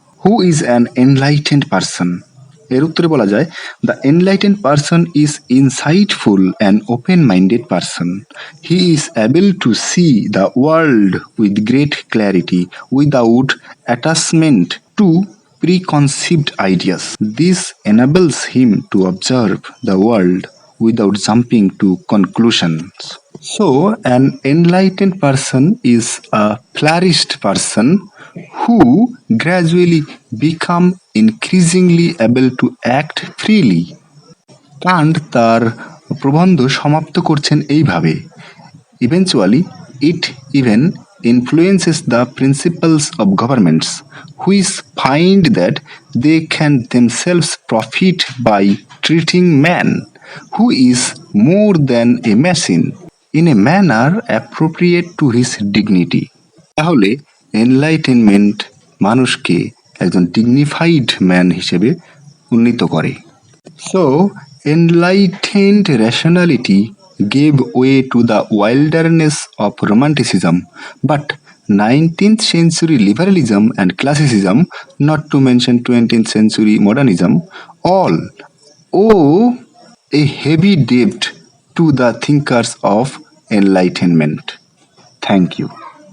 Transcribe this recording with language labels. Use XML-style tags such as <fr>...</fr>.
<en>Who is an enlightened person?</en> <bn>এর উত্তরে বলা যায়,</bn> <en>The enlightened person is insightful and open minded person. He is able to see the world with great clarity without attachment to preconceived ideas. This enables him to observe the world without jumping to conclusions. So, an enlightened person is a flourished person who gradually become increasingly able to act freely.</en> <bn>Kant তার প্রবন্ধ সমাপ্ত করছেন এইভাবে,</bn> <en>eventually it even influences the principles of governments, which find that they can themselves profit by treating man, who is more than a machine, in a manner appropriate to his dignity.</en> <bn>তাহলে enlightenment মানুষকে একজন dignified man হিসেবে উন্নীত করে।</bn> <en>So, enlightened rationality gave way to the wilderness of romanticism, but 19th century liberalism and classicism, not to mention 20th century modernism, all owe a heavy debt to the thinkers of enlightenment. Thank you.</en>